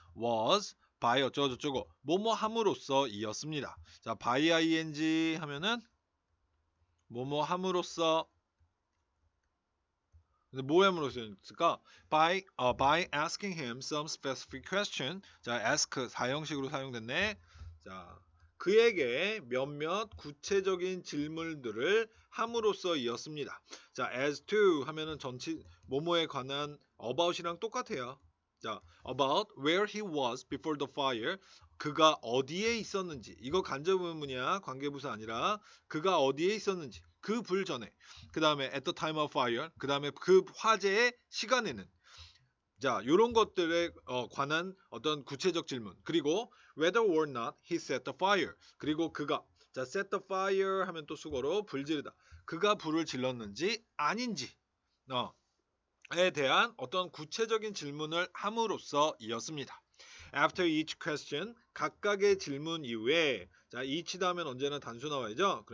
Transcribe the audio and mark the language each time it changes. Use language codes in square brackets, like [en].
[ko] was by 어쩌고저쩌고 뭐뭐 함으로써 이었습니다. 자, by ing 하면은 뭐뭐 함으로써 뭐 함으로써 있을까? [en] by asking him some specific question. [ko] 자, ask 사형식으로 사용됐네. 자, 그에게 몇몇 구체적인 질문들을 함으로써 이었습니다. 자, as to 하면은 전치 뭐뭐에 관한 about이랑 똑같아요. [en] 자, about where he was before the fire. [ko] 그가 어디에 있었는지. 이거 간접 의문이야. 관계부사 아니라 그가 어디에 있었는지. 그 불 전에. [en] 그 다음에 at the time of fire. [ko] 그 다음에 그 화재의 시간에는. 자, 요런 것들에 관한 어떤 구체적 질문. [en] 그리고 whether or not he set the fire. [ko] 그리고 그가 자, set the fire 하면 또 수거로 불 지르다. 그가 불을 질렀는지 아닌지 에 대한 어떤 구체적인 질문을 함으로써 이었습니다. After each question, 각각의 질문 이후에 자, each 다음엔 언제나 단수 나와야죠.